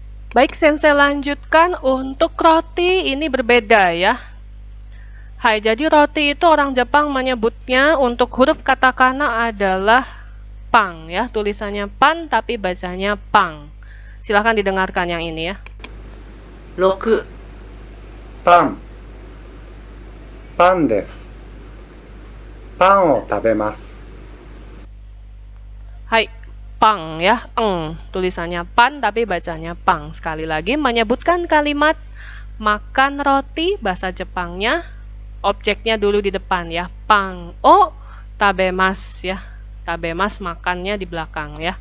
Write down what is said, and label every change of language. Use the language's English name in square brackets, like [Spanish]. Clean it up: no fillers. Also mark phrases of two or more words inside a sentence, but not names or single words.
[Indonesian] Baik, sensei lanjutkan untuk roti ini berbeda ya. Hai, jadi roti itu orang Jepang menyebutnya untuk huruf katakana adalah pang ya. Tulisannya pan tapi bacanya pang. Silahkan didengarkan yang ini ya. [Japanese] 6、パン、パンです。パンを食べます。 [Indonesian] Hai, pang ya, tulisannya pan tapi bacanya pang. Sekali lagi menyebutkan kalimat makan roti bahasa Jepangnya, objeknya dulu di depan ya, [Japanese] パンを食べます [Indonesian] ya, tabemas makannya di belakang ya.